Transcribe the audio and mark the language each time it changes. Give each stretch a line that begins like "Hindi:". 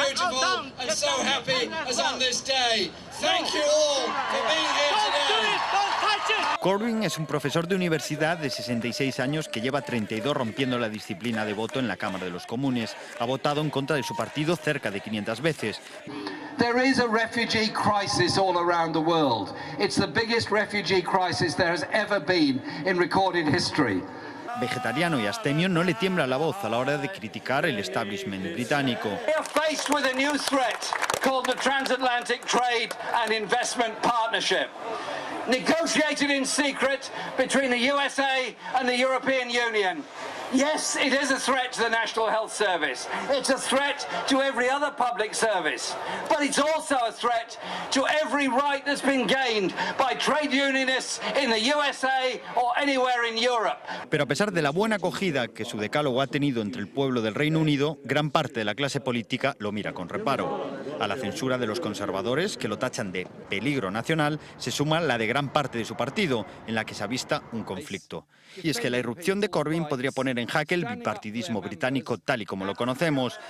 English: And so happy as on this day. Thank you all for being here today.
Spanish: Corbyn es un profesor de universidad de 66 años que lleva 32 rompiendo la disciplina de voto en la Cámara de los Comunes. Ha votado en contra de su partido cerca de 500 veces.
English: There is a refugee crisis all around the world. It's the biggest refugee crisis there has ever been in recorded history.
Spanish: Vegetariano y abstemio, no le tiembla la voz a la hora de criticar el establishment británico.
English: We are faced with a new threat called the Transatlantic Trade and Investment Partnership, negotiated in secret between the USA and the European Union. Yes, it is a threat to the National Health Service. It's a threat to every other public service. But it's also a threat to every right that's been gained by trade unionists in the USA or anywhere in Europe.
Spanish: Pero a pesar de la buena acogida que su decálogo ha tenido entre el pueblo del Reino Unido, gran parte de la clase política lo mira con reparo. A la censura de los conservadores, que lo tachan de peligro nacional, se suma la de gran parte de su partido, en la que se avista un conflicto. Y es que la irrupción de Corbyn podría poner en jaque el bipartidismo británico tal y como lo conocemos.